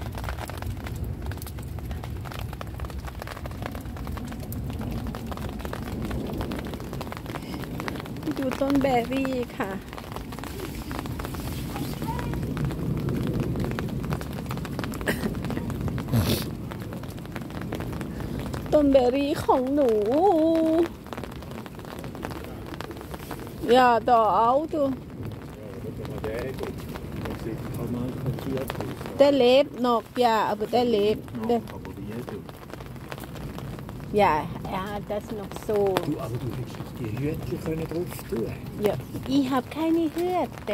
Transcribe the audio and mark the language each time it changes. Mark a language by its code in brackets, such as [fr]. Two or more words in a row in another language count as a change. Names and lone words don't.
[th] ดูต้นแบร์รี่ค่ะต้นแบร์รี่ของหนู อย่าต่อเอาตัว [de] der lebt noch, ja, aber der lebt. Ja, er hat das noch so. Du, aber du hättest die Hütchen können drauf tun. Ja, ich habe keine Hüte.